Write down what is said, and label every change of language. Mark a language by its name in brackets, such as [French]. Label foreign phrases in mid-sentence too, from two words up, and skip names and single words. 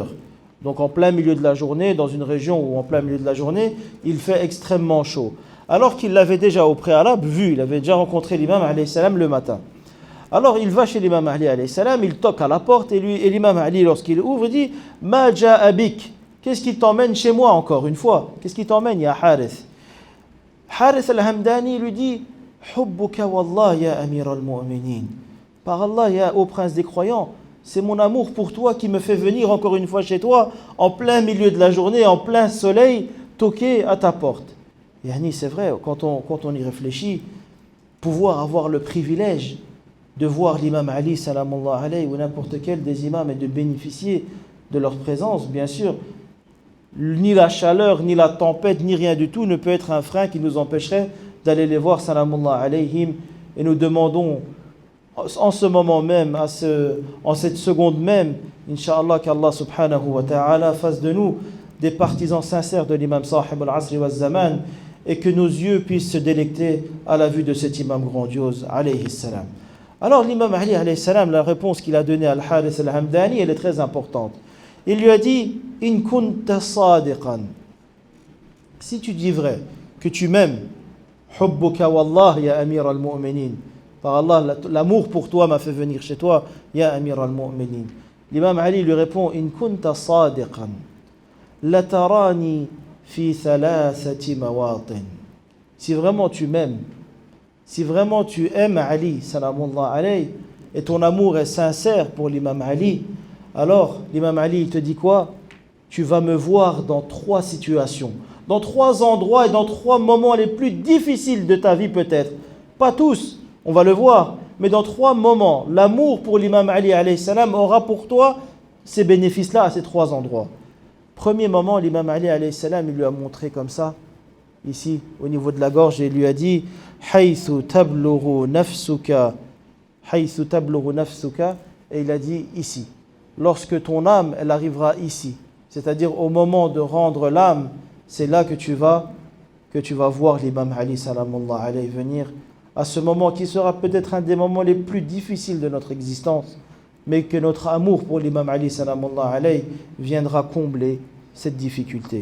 [French] Donc en plein milieu de la journée, dans une région où en plein milieu de la journée, il fait extrêmement chaud. Alors qu'il l'avait déjà au préalable vu, il avait déjà rencontré l'imam [Arabic] alayhi salam [French] le matin. Alors il va chez l'imam Ali [Arabic] alayhi salam, [French] il toque à la porte et l'imam Ali lorsqu'il ouvre, il dit « [Arabic] Ma ja'a bik [French] » Qu'est-ce qui t'emmène chez moi encore une fois? Qu'est-ce qui t'emmène, [Arabic] ya Harith? [French] Harith al-Hamdani lui dit « [Arabic] Hubbuka wallah ya amir al-mu'minin [French] » Par Allah, ô prince des croyants, c'est mon amour pour toi qui me fait venir encore une fois chez toi, en plein milieu de la journée, en plein soleil, toquer à ta porte. Yani, c'est vrai, quand on y réfléchit, pouvoir avoir le privilège de voir l'imam Ali, [Arabic] salamullah alayhi, [French] ou n'importe quel des imams et de bénéficier de leur présence, bien sûr, ni la chaleur, ni la tempête, ni rien du tout ne peut être un frein qui nous empêcherait d'aller les voir, [Arabic] salamullah alayhim, [French] et nous demandons en ce moment même, en cette seconde même, Inch'Allah, qu'Allah [Arabic] subhanahu wa ta'ala [French] fasse de nous des partisans sincères de l'imam [Arabic] sahib al-asri wa zaman [French] et que nos yeux puissent se délecter à la vue de cet imam grandiose, [Arabic] alayhi salam. [French] Alors l'imam Ali, [Arabic] alayhi salam, [French] la réponse qu'il a donnée à Al-Harith al-Hamdani, elle est très importante. Il lui a dit « [Arabic] In kunta sadiqan [French] » Si tu dis vrai, que tu m'aimes, « [Arabic] Hubbuka wallah ya amir al-mu'minin [French] » Par Allah, l'amour pour toi m'a fait venir chez toi, [Arabic] ya amir al-mu'minin. [French] L'imam Ali lui répond, [Arabic] In kunta sadiqan, la tarani fi thalathati mawatin. [French] Si vraiment tu m'aimes, si vraiment tu aimes Ali, [Arabic] salamullah alayhi, [French] et ton amour est sincère pour l'imam Ali, alors l'imam Ali il te dit quoi? Tu vas me voir dans 3 situations, dans 3 endroits et dans 3 moments les plus difficiles de ta vie peut-être. Pas tous. On va le voir, mais dans 3 moments, l'amour pour l'imam Ali [Arabic] alayhi salam [French] aura pour toi ces bénéfices-là à ces 3 endroits. Premier moment, l'imam Ali [Arabic] alayhi salam, [French] il lui a montré comme ça, ici, au niveau de la gorge, et il lui a dit « [Arabic] Haythu tablughu nafsuka » Haythu tablughu nafsuka, [French] et il a dit ici. Lorsque ton âme, elle arrivera ici, c'est-à-dire au moment de rendre l'âme, c'est là que tu vas voir l'imam Ali [Arabic] salamullah alayhi [French] venir à ce moment qui sera peut-être un des moments les plus difficiles de notre existence, mais que notre amour pour l'imam Ali [Arabic] salamullah alayhi [French] viendra combler cette difficulté.